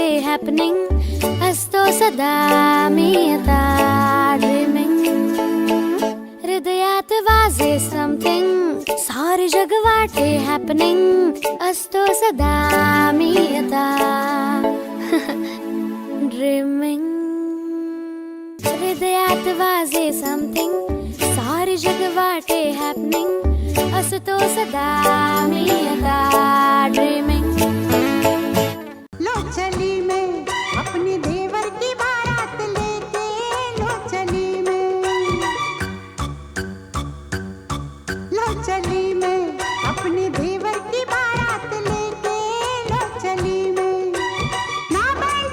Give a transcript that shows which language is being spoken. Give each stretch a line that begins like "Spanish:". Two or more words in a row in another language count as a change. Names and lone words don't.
Marathi: हॅपनिंग असतो सदा मी आता ड्रीमिंग हृदयात वाजे समथिंग सारे जग वाटे हॅपनिंग असतो सदा मी आता ड्रीमिंग हृदयात वाजे समथिंग सारे जग वाटे हॅपनिंग असतो सदा मी आता ड्रीमिंग
Hindi: लो चली मैं अपने देवर की बारात लेके लो चली मैं अपने देवर की बारात लेके लो चली मैं ना बैंड